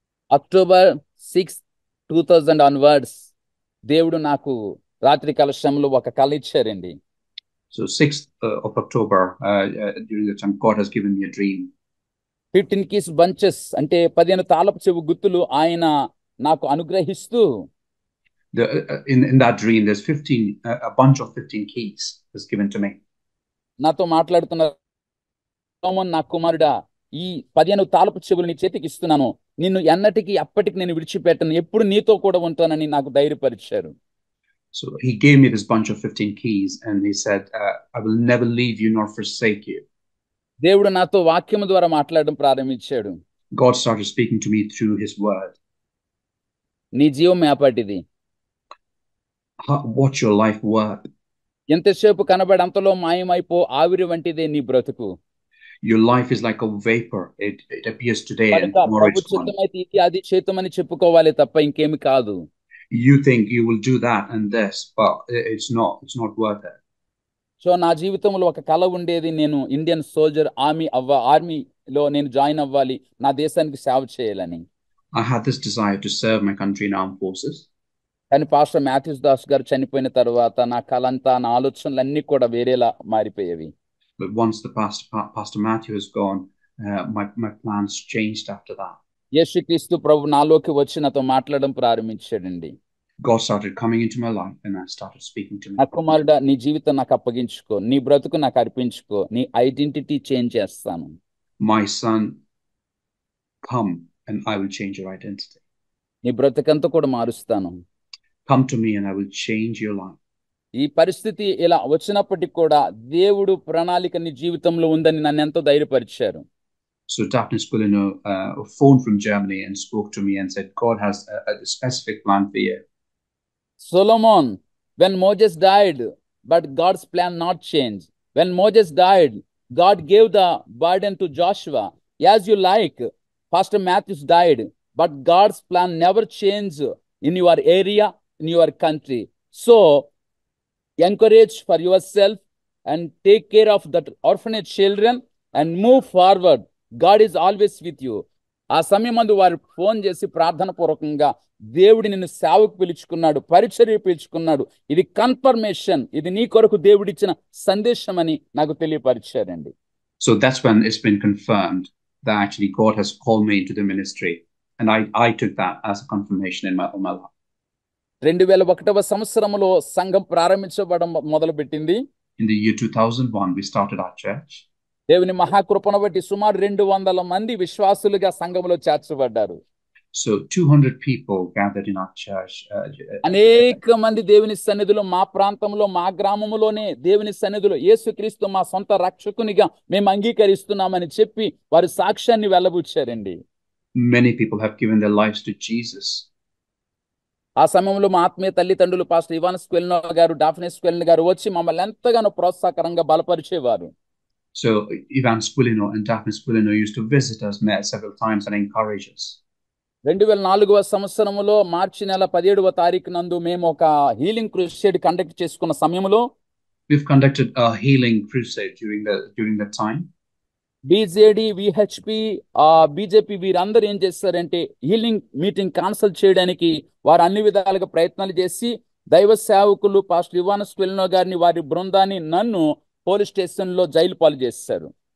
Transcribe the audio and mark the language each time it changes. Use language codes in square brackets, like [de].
[en] October 6, 2000 onwards [te] దేవుడు నాకు రాత్రి కలశంలో ఒక కళ ఇచ్చారండి. [en] So 6th of October, during the time, God has given me a dream. 15 keys bunches [te] అంటే 15 తాళపు చెవు గుత్తులు ఆయన నాకు అనుగ్రహిస్తూ, [en] in that dream, there's a bunch of 15 keys was given to me. [te] నాతో మాట్లాడుతున్న నా కుమారుడా, ఈ 15 తాళపు చెవులు నీ చేతికి ఇస్తున్నాను, నిన్ను ఎన్నటికి ఎప్పటికి నేను విడిచిపెట్టను, ఎప్పుడు నీతో కూడా ఉంటానని నాకు ధైర్యపరిచారు. [en] So he gave me this bunch of 15 keys and he said, I will never leave you nor forsake you. [te] దేవుడు నాతో వాక్యము ద్వారా మాట్లాడడం ప్రారంభించాడు. [en] God started speaking to me through his word. [te] నీ జీవం ఏపాటిది? [en] What's your life worth? [te] ఎంతసేపు కనబడి అంతలో మాయమైపో ఆవిరి వంటిదే నీ బ్రతుకు. [en] Your life is like a vapor. It appears today and [te] కనుక [en] tomorrow [te] ప్రభు [en] it's gone. [te] చిత్తమైతే ఇది అది చేతమని చెప్పుకోవాలి తప్ప ఇంకేమి కాదు. [en] You think you will do that and this, but it's not worth it. [te] So నా జీవితంలో ఒక కల ఉండేది, నేను ఇండియన్ సోల్జర్ ఆర్మీలో నేను జాయిన్ అవ్వాలి, నా దేశానికి సేవ చేయాలని. [en] I had this desire to serve my country in armed forces. [te] కానీ పాస్టర్ మాథ్యూస్ దాస్ గారు చనిపోయిన తర్వాత నా కళ అంతా, నా ఆలోచనలన్నీ కూడా వేరేలా మారిపోయేవి. [en] But once the Pastor Matthew is gone, my plans changed after that. [te] యేసుక్రీస్తు ప్రభు నాలోకి వచ్చి నాతో మాట్లాడడం ప్రారంభించాడండి. [en] God started coming into my life and I started speaking to me. [te] నా కుమారుడా, నీ జీవితం నాకు అప్పగించుకో, నీ బ్రతుకు నాకు అర్పించుకో, నీ ఐడెంటిటీ చేంజ్ చేస్తాను. [en] My son, come and I will change your identity. [te] నీ బ్రతుకంతా కూడా మారుస్తాను. [en] Come to me and I will change your life. [te] ఈ పరిస్థితి ఇలా వచ్చినప్పటికీ కూడా దేవుడు ప్రణాళిక నీ జీవితంలో ఉందని నన్ను ఎంతో ధైర్యపరిచారు. [en] So Daphne Spolino phoned from Germany and spoke to me and said, God has a specific plan for you. Solomon, when Moses died, but God's plan not changed. When Moses died, God gave the burden to Joshua. As you like, Pastor Matthews died, but God's plan never changed in your area, in your country. So, encourage for yourself and take care of that orphanage children and move forward. God is always with you. [te] ఆ సమయమందు వారు phone చేసి ప్రార్థన పూర్వకంగా దేవుడి నిన్ను సేవకు పిలుచుకున్నాడు, పరిచర్య పిలుచుకున్నాడు, ఇది కన్ఫర్మేషన్, ఇది నీ కొరకు దేవుడిచ్చిన సందేశం అని నాకు తెలియపరిచారండి. [en] So that's when it's been confirmed that actually God has called me into the ministry, and I took that as a confirmation in my life. [te] 2001వ సంవత్సరంలో సంఘం ప్రారంభించబడడం మొదలుపెట్టింది. [en] In the year 2001 we started our church. [te] దేవుని మహాకృపను బట్టి సుమారు 200 మంది విశ్వాసులుగా సంఘంలో చేర్చబడ్డారు. [en] So 200 people gathered in our church. [te] అనేక మంది దేవుని సన్నిధిలో, మా ప్రాంతంలో, మా గ్రామంలోనే దేవుని సన్నిధిలో యేసుక్రీస్తు మా సొంత రక్షకునిగా మేము అంగీకరిస్తున్నామని చెప్పి వారి సాక్ష్యాన్ని వెల్లబుచ్చారండి. [en] Many people have given their lives to Jesus. [te] ఆ సమయంలో మా ఆత్మీయ తల్లిదండ్రులు పాస్టర్ ఇవాన్ స్క్వెల్నో గారు, డాఫ్నే స్క్వెల్నో గారు వచ్చి మమ్మల్ని ఎంతగానో ప్రోత్సాహకరంగా బలపరిచేవారు. [en] So Ivan Spolino and Daphne Spolino used to visit us several times and encourage us. [te] 2004వ సంవత్సరంలో మార్చి నెల 17వ తారీఖు నందు మేము ఒక హీలింగ్ క్రూసేడ్ కండక్ట్ చేసుకున్న సమయంలో [en] we've conducted a healing crusade during that time. [te] BJD, VHP, BJP వీరందరూ ఏం చేస్తారంటే హీలింగ్ మీటింగ్ క్యాన్సిల్ చేయడానికి వారు అన్ని విధాలుగా ప్రయత్నాలు చేసి దైవ సేవకులు పాస్టర్ ఇవాన్ స్క్వెల్నో గారిని, వారి బృందాన్ని, నన్ను పోలీస్ స్టేషన్ లో జైలు పాలు చేశారు.